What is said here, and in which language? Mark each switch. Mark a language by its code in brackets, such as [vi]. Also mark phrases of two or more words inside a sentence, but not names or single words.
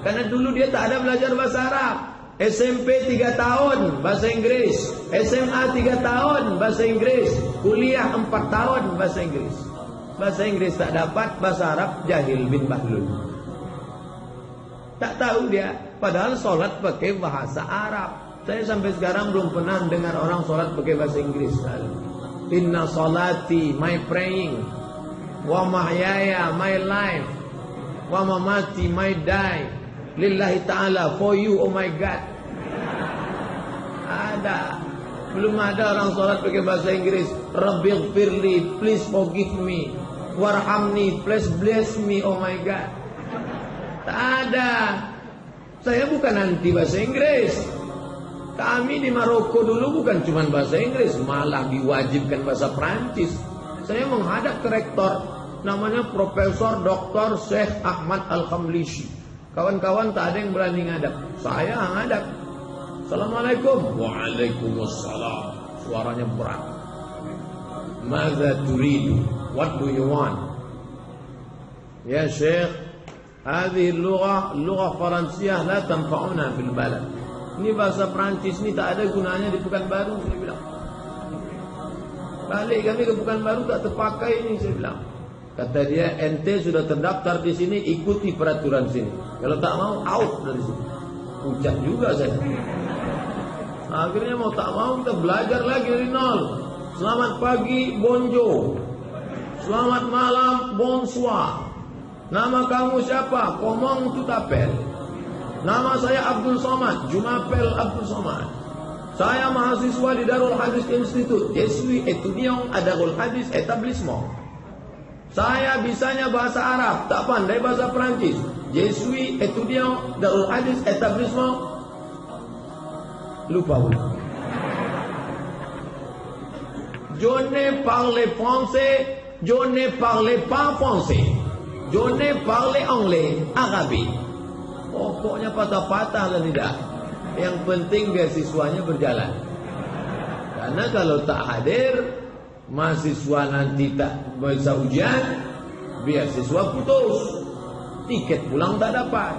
[id] Karena dulu dia tak ada belajar bahasa Arab. SMP 3 tahun bahasa Inggris, SMA 3 tahun bahasa Inggris, kuliah 4 tahun bahasa Inggris. Bahasa Inggris tak dapat, bahasa Arab [ar] جاهل بن بهلول. [id] Tak tahu dia, padahal sholat pakai bahasa Arab. Saya sampai sekarang belum pernah dengar orang sholat pakai bahasa Inggris. [ar] إن صلاتي, [en] my praying, [ar] ومحياي, [en] my life, [ar] ومماتي, [en] my die, [ar] لله تعالى, [en] for you, oh my God. [id] Ada. Belum ada orang sholat pakai bahasa Inggris. [ar] رب اغفر لي, [en] please forgive me. Warhamni, please bless me. Oh my God. [id] Tak ada. Saya bukan anti bahasa Inggris. Kami di Maroko dulu bukan cuma bahasa Inggris, malah diwajibkan bahasa Prancis. Saya menghadap ke rektor, namanya Profesor Dr. Syekh Ahmad Al-Khamlishi. Kawan-kawan tak ada yang berani ngadap. Saya ngadap. [ar] السلام عليكم. وعليكم السلام. [id] Suaranya berat. [ar] ماذا تريد? [en] What do you want? [ar] يا شيخ، هذه لغة فرنسية لا تنفعنا في البلد. [id] Ini bahasa Prancis ini tak ada gunanya di Pekanbaru, saya bilang. Balik kami ke Pekanbaru tak terpakai ini, saya bilang. Kata dia, ente sudah terdaftar di sini, ikuti peraturan sini. Kalau tak mau, out dari sini. Pucat juga saya. Akhirnya mau tak mau kita belajar lagi dari nol. Selamat pagi, bonjour. Selamat malam, bonsoir. Nama kamu siapa? [fr] Comment tu t'appelles? [id] Nama saya Abdul Somad, Jumapel Abdul Somad. Saya mahasiswa di Darul Hadis Institute. [fr] Je suis étudiant à Darul Hadis Établissement. [id] Saya bisanya bahasa Arab, tak pandai bahasa Perancis. [fr] Je suis étudiant Darul Hadis Établissement. [id] Lupa. [fr] Je ne parle français, je ne parle pas français. Je ne parle anglais, arabe. [id] Pokoknya patah-patah lah tidak. Yang penting beasiswanya berjalan. Karena kalau tak hadir, mahasiswa nanti tak bisa ujian, beasiswa putus, tiket pulang tak dapat.